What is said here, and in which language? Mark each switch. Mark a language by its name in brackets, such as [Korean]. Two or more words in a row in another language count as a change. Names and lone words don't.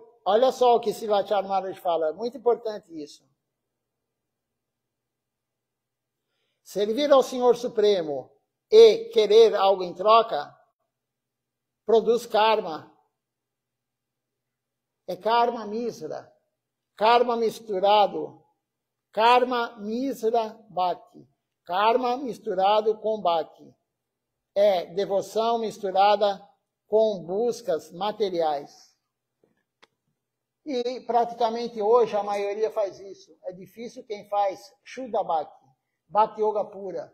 [Portuguese] Olha só o que Silathiar Maharaj fala. Muito importante isso. Servir ao Senhor Supremo e querer algo em troca produz karma. É [Sanskrit] कर्म मिश्र. [Portuguese] Karma misturado. [Sanskrit] कर्म मिश्र भक्ति. [Portuguese] Karma misturado com bhakti. É devoção misturada com buscas materiais. E praticamente hoje a maioria faz isso. É difícil quem faz [Sanskrit] शुद्ध भक्ति, भक्ति योग [Portuguese] pura.